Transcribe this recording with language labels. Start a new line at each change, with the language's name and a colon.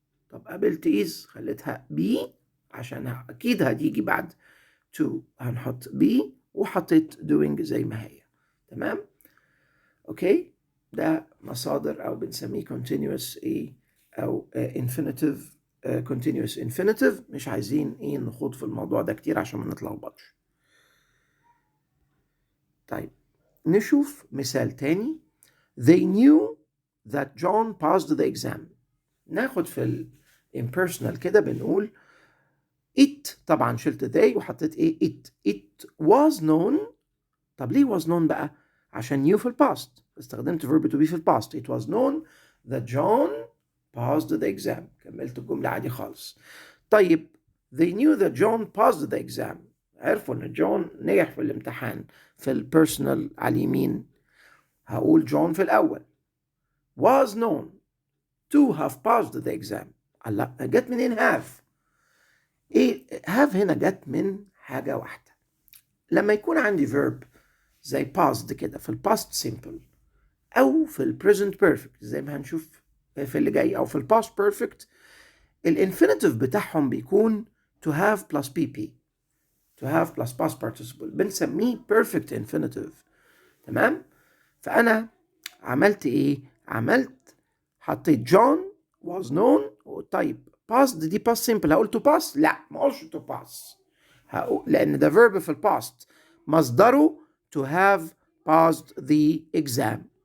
Arabic: طب قابلت is خليتها be عشان أكيد هتيجي بعد to هنحط be وحطيت doing زي ما هي. تمام أوكي ده مصادر أو بنسميه continuous إيه أو infinitive continuous infinitive. مش عايزين إيه نخوض في الموضوع ده كتير عشان ما نتلخبطش. طيب نشوف مثال تاني.
English: They knew that John passed the exam.
Arabic: ناخد في impersonal كده بنقول it. طبعا شلت
English: they
Arabic: وحطيت ايه
English: it was known.
Arabic: طب ليه was known بقى؟ عشان knew في past استخدمت verb to be في past.
English: It was known that John passed the exam.
Arabic: كملت الجملة عادي خالص.
English: طيب they knew that John passed the exam.
Arabic: عرفوا ان جون نجح في الامتحان. في البيرسونال على اليمين هقول جون في الأول.
English: was known to have passed the exam.
Arabic: لا جت منين have؟ ايه have هنا جت من حاجة واحدة. لما يكون عندي verb زي passed كده في past simple أو في present perfect زي ما هنشوف في اللي جاي أو في past perfect الانفينيتيف بتاعهم بيكون
English: to have plus pp. to have plus past participle بنسميه perfect infinitive.
Arabic: تمام فأنا عملت ايه حطيت جون
English: was known. طيب past دي past simple هقول to pass؟
Arabic: لا ما اقولش
English: to pass لان ده verb
Arabic: في الباست مصدره
English: to have passed the exam.